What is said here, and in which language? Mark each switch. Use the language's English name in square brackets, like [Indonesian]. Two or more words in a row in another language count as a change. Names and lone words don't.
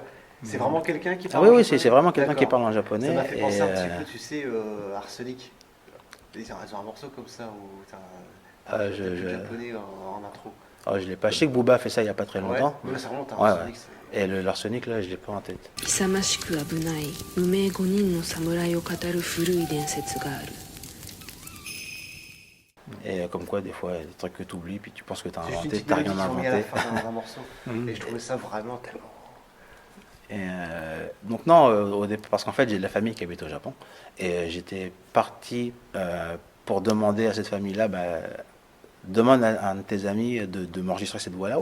[French] C'est vraiment quelqu'un qui Ah parle oui, en oui, japonais c'est vraiment quelqu'un qui D'accord. parle en japonais. Ça m'a fait et, penser un petit peu, tu sais, Arsenic. Ils ont un morceau comme ça où t'as un je- japonais en intro. je l'ai pas. Je sais que Booba a fait ça il y a pas très longtemps. Ouais, ça remonte à Ouais, Arsenic. ouais. Et l'arsenic, là, je l'ai pas en tête. [Japanese] 勇ましく危ない無名5人の侍を語る古い伝説がある [French] Et comme quoi, des fois, il y a des trucs que tu oublies, puis tu penses que tu as C'est juste une inventé, petite tu n'as mélodie rien qu'ils ont mis à la inventé. fin d'un morceau. Et je trouvais ça vraiment tellement... Donc non, au départ, parce qu'en fait, j'ai de la famille qui habite au Japon. Et j'étais parti pour demander à cette famille-là, demande à un de tes amis de m'enregistrer cette voix-là.